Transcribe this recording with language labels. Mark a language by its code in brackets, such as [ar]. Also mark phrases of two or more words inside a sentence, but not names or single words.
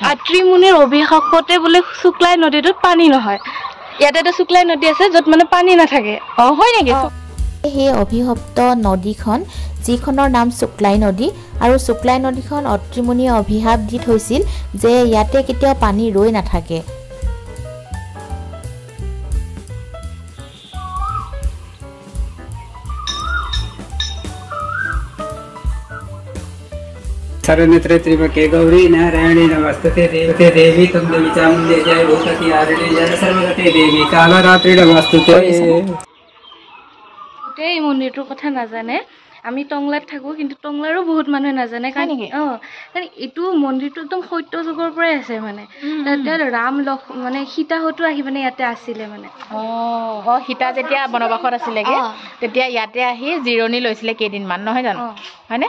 [as] আত্ৰি মুনিৰ অভিশাপতে বোলে শুক্লাই নদীটোত পানী নহয় ইয়াতে তো শুক্লাই নদী আছে যত মানে পানী নাথাকে হয় নেকি সেই অভিশপ্ত নদীখন যিখনৰ নাম শুক্লাই নদী আৰু শুক্লাই নদীখন অত্ৰি মুনিয়ে অভিশাপ দি থৈছিল যে ইয়াতে কেতিয়াও পানী ৰৈ নাথাকে [sa] सर्वनेत्र त्रिमुखे गौरी नारायणी नमस्ते देवते देवी तुम देवी चामुंडे जय भूतकी आरणी जय सर्वगते देवी कालरात्रि नमस्ते [as] এই মন্দিৰটোৰ কথা নাজানে আমি টংলাত থাকো কিন্তু টংলাৰো বহুত মানুহে নাজানে কাৰণ এইটো মন্দিৰটো একদম সত্য যুগৰ পৰাই আছে মানে তাতে ৰাম মানে সীতাহতো আহি মানে ইয়াতে আছিলে মানে সীতা যেতিয়া বনবাসত আছিলেগে তেতিয়া ইয়াতে আহি জিৰণি লৈছিলে কেইদিনমান নহয় জানো হয়নে